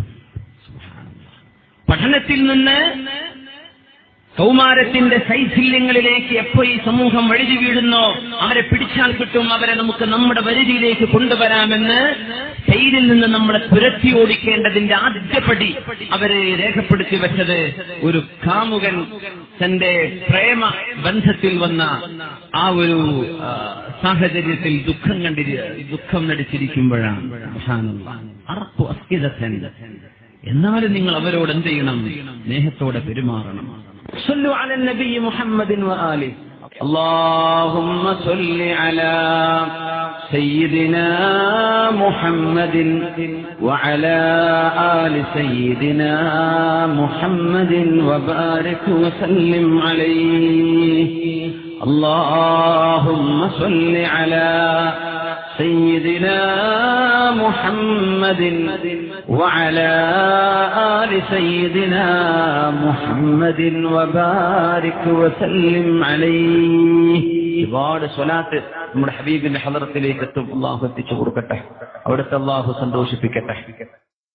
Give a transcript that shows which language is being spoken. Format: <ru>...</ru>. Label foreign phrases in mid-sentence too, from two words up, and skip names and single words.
<ml>പഠനത്തിൽ നിന്ന് കൗമാരത്തിന്റെ ശൈഥില്യങ്ങളിലേക്ക് എപ്പോ ഈ സമൂഹം വഴുതി വീഴുന്നോ അവരെ പിടിച്ചാൽ കിട്ടും, അവരെ നമുക്ക് നമ്മുടെ വരുതിയിലേക്ക് കൊണ്ടുവരാമെന്ന് സ്പെയിനിൽ നിന്ന് നമ്മളെ തുരത്തി ഓടിക്കേണ്ടതിന്റെ ആദ്യപടി അവരെ രേഖപ്പെടുത്തി വെച്ചത് ഒരു കാമുകൻ തന്റെ പ്രേമ ബന്ധത്തിൽ വന്ന ആ ഒരു സാഹചര്യത്തിൽ ദുഃഖം നടിച്ചിരിക്കുമ്പോഴാണ്. എന്നാലും നിങ്ങൾ അവരോട് എന്ത് ചെയ്യണം? സ്നേഹത്തോടെ പെരുമാറണം.</ml> <ar>صلوا على النبي محمد وآله. اللهم صل على سيدنا محمد وعلى آل سيدنا محمد وبارك وسلم عليه. اللهم صل على سيدنا محمد وعلى آل سيدنا محمد وبارك وسلم عليه.</ar> <ml>ഒരുപാട് സ്വലാത്ത് നമ്മുടെ ഹബീബിന്റെ ഹളറത്തിലേക്ക് എത്തും. അല്ലാഹു എത്തിച്ചു കൊടുക്കട്ടെ, അവിടുത്തെ അല്ലാഹു സന്തോഷിപ്പിക്കട്ടെ.</ml>